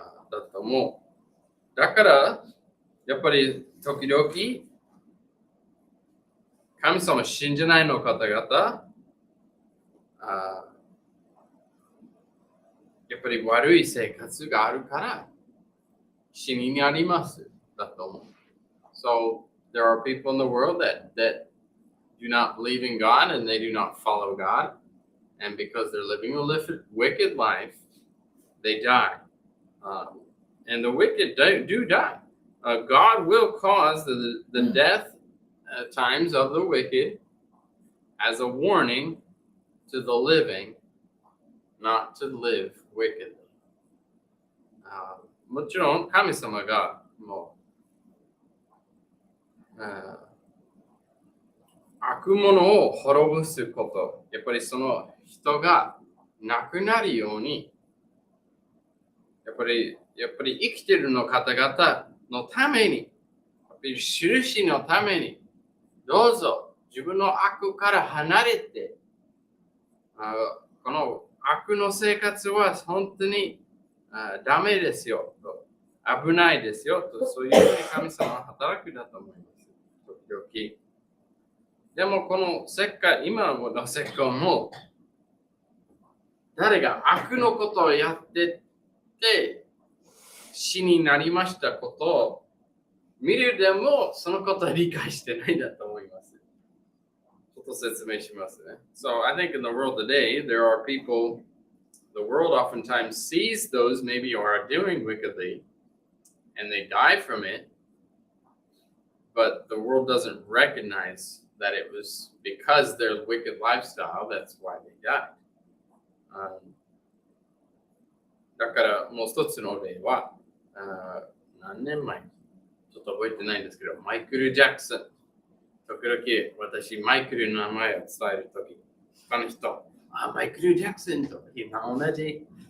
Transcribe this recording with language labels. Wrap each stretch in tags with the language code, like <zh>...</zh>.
<ja>だと思う。だからやっぱり時々神様を信じないの方々、やっぱり悪い生活があるから死にありますだと思う。</ja> <en>So there are people in the world that do not believe in God and they do not follow God, and because they're living a wicked life, they die. And the wicked do die. God will cause the death times of the wicked as a warning to the living not to live wickedly.</en> <ja>もちろん神様がもう悪者を滅ぼすこと、やっぱりその人が亡くなるように、やっぱり生きているの方々のために、やっぱり印のために、どうぞ自分の悪から離れて、この悪の生活は本当にダメですよと、危ないですよと、そういうふうに神様は働くだと思います。時々。でもこの今の世界も、誰が悪のことをやってて死になりましたことを見るでもそのことは理解してないんだと思います。ちょっと説明しますね。</ja> <en>So I think in the world today, there are people, the world oftentimes sees those maybe who are doing wickedly and they die from it, but the world doesn't recognize that it was because their wicked lifestyle, that's why they died.</en> <ja>だからもう一つの例は、何年前ちょっと覚えてないんですけど、マイケル・ジャクソン。時々私、マイケルの名前を伝えるとき、他の人、マイケル・ジャクソンと同じ。</ja>